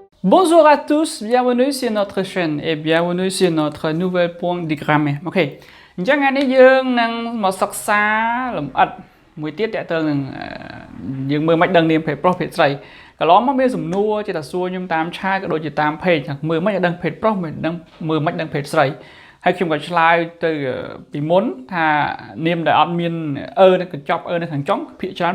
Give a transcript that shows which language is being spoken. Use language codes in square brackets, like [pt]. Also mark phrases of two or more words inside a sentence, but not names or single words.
[fr] Bonjour à tous, bienvenue sur notre chaîne et bienvenue sur notre nouvel point de grammaire. Ok. [km] អញ្ចឹងថ្ងៃនេះយើងនឹងមកសិក្សាលម្អិតមួយទៀតតើតើនឹងយើងមើលមិនដឹងនាមភេទប្រុសភេទស្រីកន្លងមកមានសំណួរជាតសួរខ្ញុំតាមឆាតក៏ដូចជាតាមเพจមើលមិនដឹងភេទប្រុសមិនដឹងមើលមិនដឹងភេទស្រីហើយខ្ញុំក៏ឆ្លើយទៅពីមុនថានាមដែលអត់មាននៅកញ្ចប់នៅខាងចុងភាគច្រើន